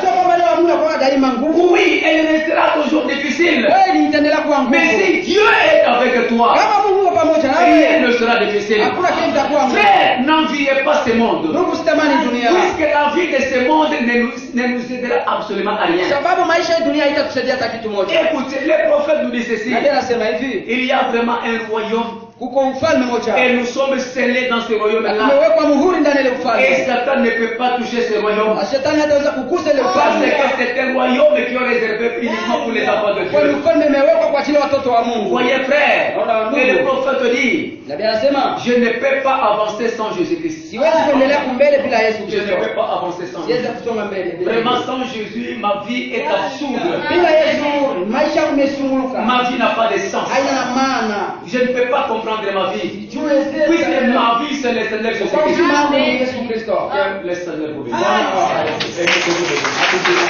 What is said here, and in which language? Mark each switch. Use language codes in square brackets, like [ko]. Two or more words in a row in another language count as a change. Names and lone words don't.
[fr] Oui, elle restera toujours difficile. Mais si Dieu est avec toi, rien ne sera difficile. Frère, n'enviez pas ce monde. Puisque la vie de ce monde ne nous aidera absolument à rien. [sw] sababu maisha ya dunia haitatusaidia hata kitu moja. [fr] Écoutez, le prophète nous dit ceci. [sw] Nabii anasema hivi, [fr] Il y a vraiment un royaume [sw] kuko ufalme moja [fr] et nous sommes scellés dans ce royaume-là. [sw] umewekwa muhuri ndani ya ile [fr] Et [sw] ufalme, [fr] Satan ne peut pas toucher ce royaume. [sw] na shetani hataweza kugusa ile [fr] Parce [sw] ufalme, [fr] que c'est un royaume qui est réservé uniquement pour les enfants de [sw] kwani [fr] Dieu. [sw] ufalme umewekwa kwa ajili ya watoto wa Mungu. [fr] Voyez frère, et le prophète dit, [sw] Nabii anasema [fr] je ne peux pas avancer sans Jésus-Christ. [sw] siwezi kuendelea kumbele bila Yesu [fr] Je ne [sw] Kristo, [fr] peux pas avancer sans [sw] siwezi [fr] Jésus. [sw] kusonga mbele bila [fr] Vraiment, [sw] Yesu. [fr] sans Jésus, ma vie est absurde. [sw] Bila Yesu maisha yangu imesumuluka, [fr] Ma vie n'a pas de sens. [sw] haina na maana. [fr] Je ne peux pas comprendre ma vie. [sw] Jiulize [fr] Puisque ma vie, c'est le Seigneur [sw] kwa uzima [fr] Jésus-Christ. [sw] wangu ni Yesu Kristo. [fr] Que le Seigneur vous bénisse. Amen. Et nous vous bénisse.